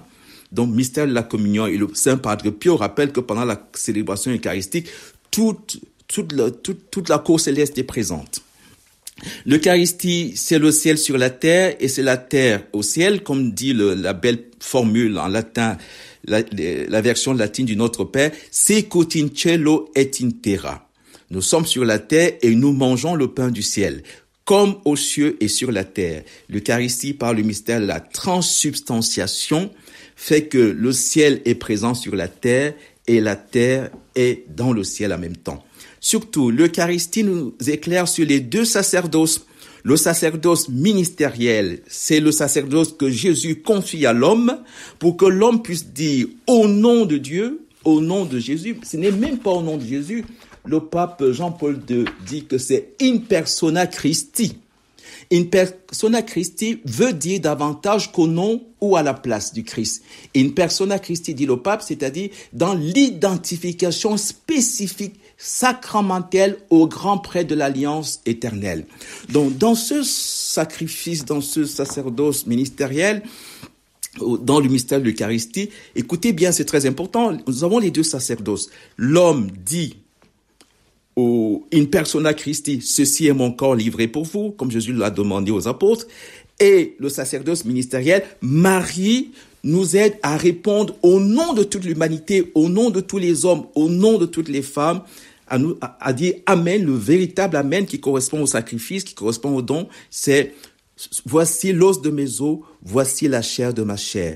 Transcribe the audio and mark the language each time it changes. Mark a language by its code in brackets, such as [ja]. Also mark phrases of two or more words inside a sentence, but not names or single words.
[fr] Donc, mystère de la communion. Et le Saint Padre Pio rappelle que pendant la célébration eucharistique, toute la cour céleste est présente. L'Eucharistie, c'est le ciel sur la terre et c'est la terre au ciel, comme dit la belle formule en latin, la version latine du Notre Père, [la] sicut in cielo et in terra. [fr] Nous sommes sur la terre et nous mangeons le pain du ciel, comme aux cieux et sur la terre. L'Eucharistie, par le mystère de la transsubstantiation, fait que le ciel est présent sur la terre et la terre est dans le ciel en même temps. Surtout, l'Eucharistie nous éclaire sur les deux sacerdoces. Le sacerdoce ministériel, c'est le sacerdoce que Jésus confie à l'homme pour que l'homme puisse dire au nom de Dieu, au nom de Jésus. Ce n'est même pas au nom de Jésus. Le pape Jean-Paul II dit que c'est [la] in persona Christi. In persona Christi [fr] veut dire davantage qu'au nom ou à la place du Christ. [la] In persona Christi, [fr] dit le pape, c'est-à-dire dans l'identification spécifique sacramentelle au grand prêtre de l'Alliance éternelle. Donc, dans ce sacrifice, dans ce sacerdoce ministériel, dans le mystère de l'Eucharistie, écoutez bien, c'est très important, nous avons les deux sacerdoces. L'homme dit [la] in persona Christi, [fr] ceci est mon corps livré pour vous, comme Jésus l'a demandé aux apôtres, et le sacerdoce ministériel, Marie nous aide à répondre au nom de toute l'humanité, au nom de tous les hommes, au nom de toutes les femmes, à dire Amen, le véritable Amen qui correspond au sacrifice, qui correspond au don, c'est voici l'os de mes os, voici la chair de ma chair.